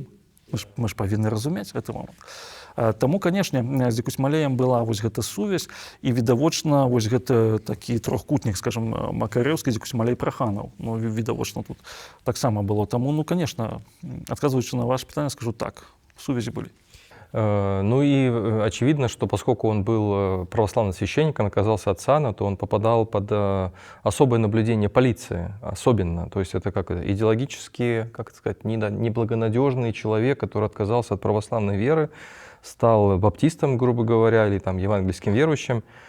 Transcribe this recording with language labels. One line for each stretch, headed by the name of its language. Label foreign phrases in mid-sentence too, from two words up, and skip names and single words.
Belarusian: Мы ж павінны разумець гэты момант. Таму, канешне, з дзікуць малеем была вось гэта сувязь, і відавочна вось гэта такі трохкутнік, скажем, Макарэўскі, дзікуць малей Праханаў. Ну, відавочна тут таксама было. Таму, ну, конечно, адказваючы на ваше пытанне, скажу так, сувязі былі.
Russian: Ну и очевидно, что поскольку он был православным священником, оказался от сана, то он попадал под особое наблюдение полиции, особенно. То есть это как идеологически, как это сказать, неблагонадежный человек, который отказался от православной веры, стал баптистом, грубо говоря, или там евангельским верующим.